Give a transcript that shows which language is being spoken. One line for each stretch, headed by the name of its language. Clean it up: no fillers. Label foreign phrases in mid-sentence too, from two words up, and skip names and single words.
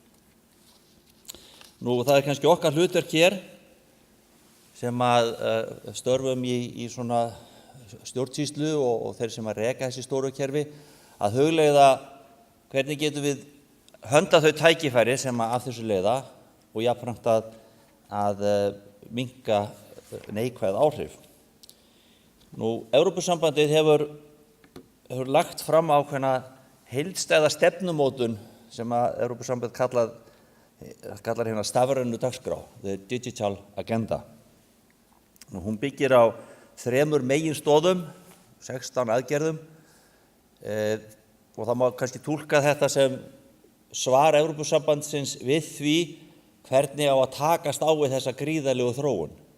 Icelandic: Nú, það kannski okkar hlutverk hér sem störfum í svona stjórnsýslu og þeir sem reka þessi stóru kerfi, að hugleiða hvernig getum við höndlað þau tækifæri sem af þessu leiða og jafnframt að minnka neikvæð áhrif. Nú, Evrópusambandið hefur lagt fram ákveðna heildstæða stefnumótun sem Evrópusambandið kallar hérna stafrænu dagskrá,
English: the digital agenda.
Icelandic: Hún byggir á 3 meginstoðum, 16 aðgerðum og það má kannski túlka þetta sem svar Evrópusambandsins við því hvernig á að takast á við þessa gríðarlegu þróun.